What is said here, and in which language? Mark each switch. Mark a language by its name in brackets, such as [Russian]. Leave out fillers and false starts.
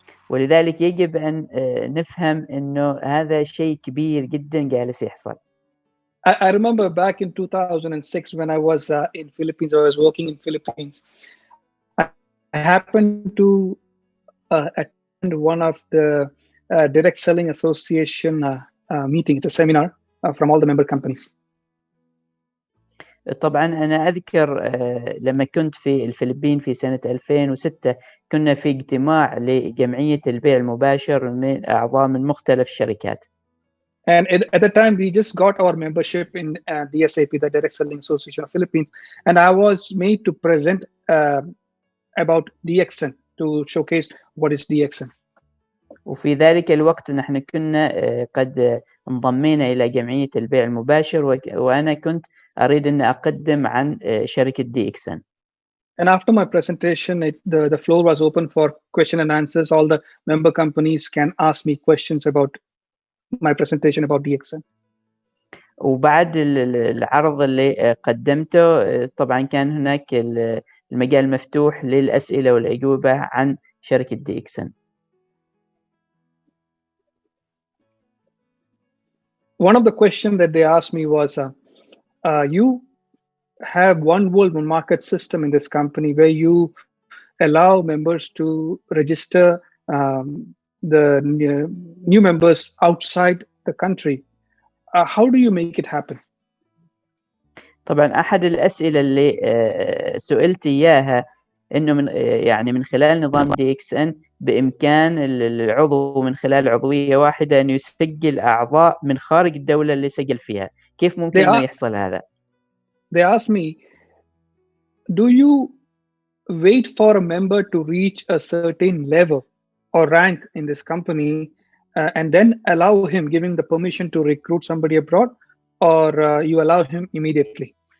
[Arabic] ولذلك يجب أن نفهم أنه هذا شيء كبير جدا جالس يحصل. [English] I remember back in 2006 when I was in Philippines, I was working in Philippines. I happened to attend one of the direct selling association meeting. It's a seminar from all the member companies. [Arabic] طبعا أنا أذكر لما كنت في الفلبين في سنة 2006 كنا في اجتماع لجمعية البيع المباشر من أعضاء من مختلف الشركات. [English] And at the time, we just got our membership in the SAP, the Direct Selling Association of Philippines, and I was made to present about DXN to showcase what is DXN. [Arabic] وفي ذلك الوقت نحن كنا قد انضمينا إلى جمعية البيع المباشر وأنا كنت أريد أن أقدم عن شركة DXN. [English] And after my presentation, the floor was open for question and answers. All the member companies can ask me questions about my presentation about DXN. [Arabic] وبعد العرض اللي قدمته طبعا كان هناك المجال مفتوح للأسئلة والأجوبة عن شركة DXN. [English] One of the questions that they asked me was, you have one world, one market system in this company where you allow members to register the new members outside the country. How do you make it happen? [Arabic] طبعا أحد الأسئلة اللي سئلت إياها إنه من خلال نظام DXN بإمكان العضو من خلال عضوية واحدة أن يسجل أعضاء من خارج الدولة اللي سجل فيها. كيف ممكن إنه يحصل هذا؟ [English] They asked me, do you wait for a member to reach a certain level or rank in this company and then allow him, giving the permission to recruit somebody abroad, or you allow him immediately?